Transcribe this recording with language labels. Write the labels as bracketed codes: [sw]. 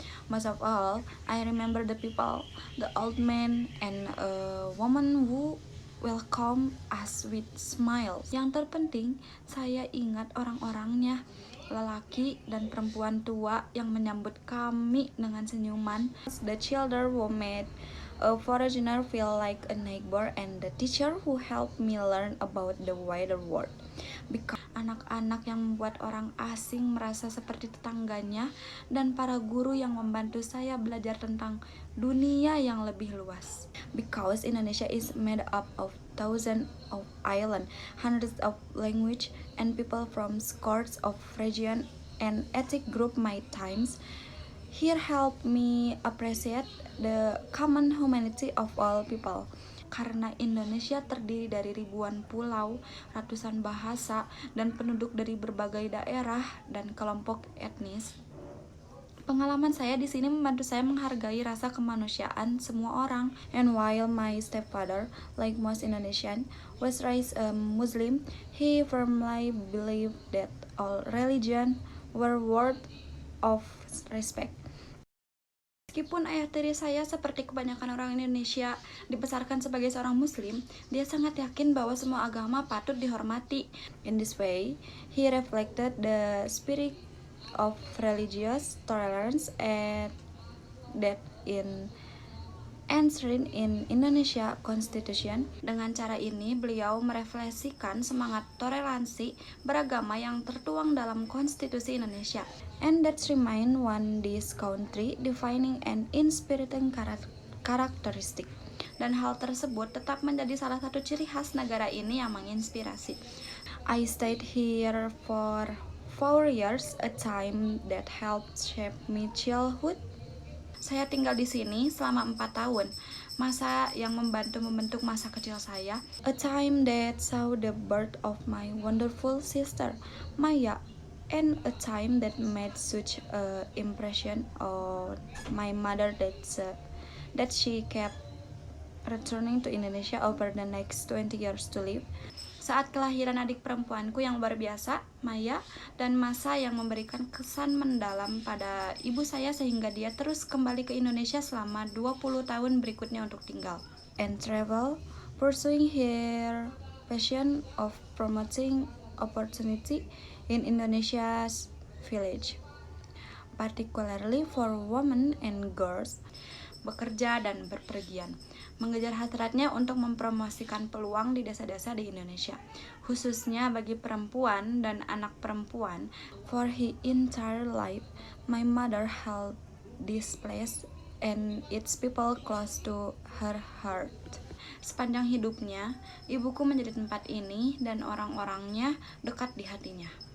[en] Most of all, I remember the people, the old man and a woman who welcome us with smiles. [id] Yang terpenting, saya ingat orang-orangnya, lelaki dan perempuan tua yang menyambut kami dengan senyuman. [en] The children who made a foreigner feel like a neighbor, and the teacher who helped me learn about the wider world. Because [id] anak-anak yang membuat orang asing merasa seperti tetangganya, dan para guru yang membantu saya belajar tentang dunia yang lebih luas. [en] Because Indonesia is made up of thousands of islands, hundreds of languages, and people from scores of regions and ethnic groups. My times here help me appreciate the common humanity of all people. [id] Karena Indonesia terdiri dari ribuan pulau, ratusan bahasa, dan penduduk dari berbagai daerah dan kelompok etnis. Pengalaman saya di sini membantu saya menghargai rasa kemanusiaan semua orang. [en] And while my stepfather, like most Indonesian, was raised a Muslim, he firmly believed that all religions were worthy of respect. [id] Meskipun ayah tiri saya seperti kebanyakan orang Indonesia dibesarkan sebagai seorang Muslim, dia sangat yakin bahwa semua agama patut dihormati. [en] In this way, he reflected the spirit of religious tolerance and that in enshrined in Indonesia Constitution. [id] Dengan cara ini, beliau merefleksikan semangat toleransi beragama yang tertuang dalam konstitusi Indonesia. [en] And that's remain one this country defining and inspiriting characteristic. [id] Dan hal tersebut tetap menjadi salah satu ciri khas negara ini yang menginspirasi. [en] I stayed here for 4 years, a time that helped shape my childhood. [id] Saya tinggal di sini selama 4 tahun, masa yang membantu membentuk masa kecil saya. [en] A time that saw the birth of my wonderful sister, Maya, and a time that made such an impression on my mother that she kept returning to Indonesia over the next 20 years to live. [id] Saat kelahiran adik perempuanku yang luar biasa, Maya, dan masa yang memberikan kesan mendalam pada ibu saya sehingga dia terus kembali ke Indonesia selama 20 tahun berikutnya untuk tinggal [en] and travel, pursuing her passion of promoting opportunity in Indonesia's village, particularly for women and girls, [id] bekerja dan berpergian, mengejar hasratnya untuk mempromosikan peluang di desa-desa di Indonesia, khususnya bagi perempuan dan anak perempuan. [en] For her entire life, my mother held this place and its people close to her heart. [id] Sepanjang hidupnya, ibuku menjadi tempat ini dan orang-orangnya dekat di hatinya.